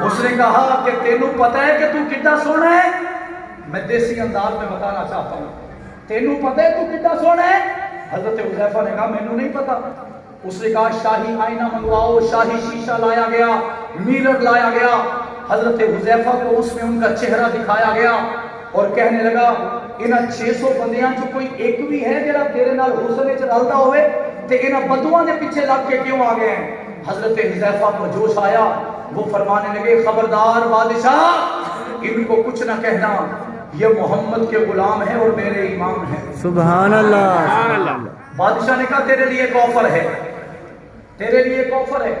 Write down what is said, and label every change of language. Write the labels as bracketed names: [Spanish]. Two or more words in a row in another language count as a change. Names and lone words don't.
[Urdu] اس نے کہا کہ [Punjabi] تینوں پتہ ہے کہ تو کتنا سونا ہے؟ [Urdu] میں دیسی انداز میں بتانا چاہتا ہوں, [Punjabi] تینوں پتہ ہے تو کتنا سونا ہے؟ [Urdu] حضرت حذیفہ نے کہا [Punjabi] مینوں نہیں پتا. [Urdu] اس نے کہا شاہی آئینہ منگواؤ. شاہی شیشہ لایا گیا, میرر لایا گیا. حضرت حذیفہ کو اس میں ان کا چہرہ دکھایا گیا اور کہنے لگا [Punjabi] انہاں 600 بندیاں جو کوئی ایک بھی ہے جڑا تیرے نال حسن وچ رلدا ہوئے تے انہاں بدواں دے پیچھے لگ کے کیوں آ گئے ہیں؟ [Urdu] حضرت حذیفہ کو جوش آیا. وہ فرمانے لگے خبردار بادشاہ ان کو کچھ نہ کہنا، یہ محمد کے غلام ہیں اور میرے امام ہیں۔ سبحان اللہ۔ بادشاہ نے کہا تیرے لیے ایک آفر ہے، تیرے لیے ایک آفر ہے۔